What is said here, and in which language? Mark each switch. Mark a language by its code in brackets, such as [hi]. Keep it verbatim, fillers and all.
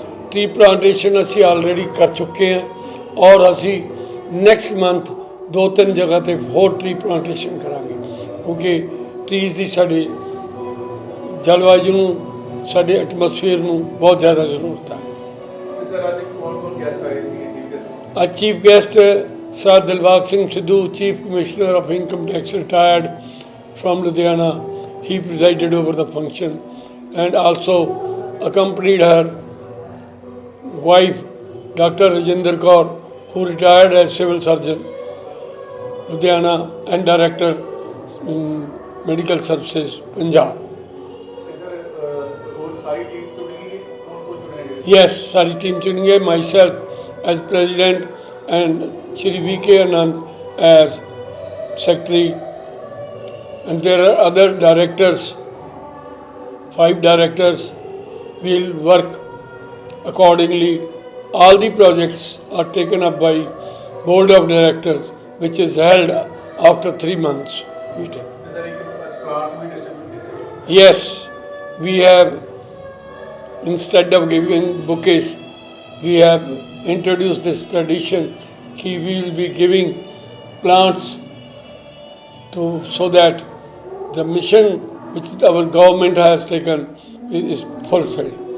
[pa] Tree plantation ਅਸੀਂ already ਕਰ ਚੁੱਕੇ ਹਾਂ ਔਰ ਅਸੀਂ ਨੈਕਸਟ ਮੰਥ ਦੋ ਤਿੰਨ ਜਗ੍ਹਾ ਤੇ ਹੋਰ ਟ੍ਰੀ ਪਲਾਂਟੇਸ਼ਨ ਕਰਾਂਗੇ, ਕਿਉਂਕਿ ਟ੍ਰੀਜ਼ ਦੀ ਸਾਡੇ ਜਲਵਾਯੂ ਨੂੰ, ਸਾਡੇ ਐਟਮੋਸਫੇਅਰ ਨੂੰ ਬਹੁਤ ਜ਼ਿਆਦਾ ਜ਼ਰੂਰਤ ਹੈ। ਤੇ ਸਰ ਅੱਜ ਕੌਣ ਕੌਣ ਗੈਸਟ ਆਏ ਸੀ ਚੀਫ ਗੈਸਟ? [en] ਅੱਜ chief guest sir Dilbagh Singh Sidhu, chief commissioner of income tax retired from Ludhiana. He presided over the function and also accompanied her wife Doctor Rajinder Kaur, who retired as civil surgeon Ludhiana and director um, medical services Punjab. [pa] ਤੇ sir ਅਹ, ਹੋਰ ਸਾਰੀ team ਚੁਣੀ ਗਈ, ਕੌਣ ਕੌਣ ਚੁਣਿਆ ਗਿਆ? [en] Yes, [pa] sari team chunenge, [en] myself as president and Shri V K Anand as secretary. And there are other directors, five directors will work accordingly. All the projects are taken up by board of directors, which is held after three months meeting. [pa] ਤੇ sir ਇੱਕ class ਵੀ distribute ਕੀਤੀ ਗਈ। [en] Yes, we have, instead of giving bouquets, we have introduced this tradition that we will be giving plants to, so that the mission which our government has taken is is fulfilled.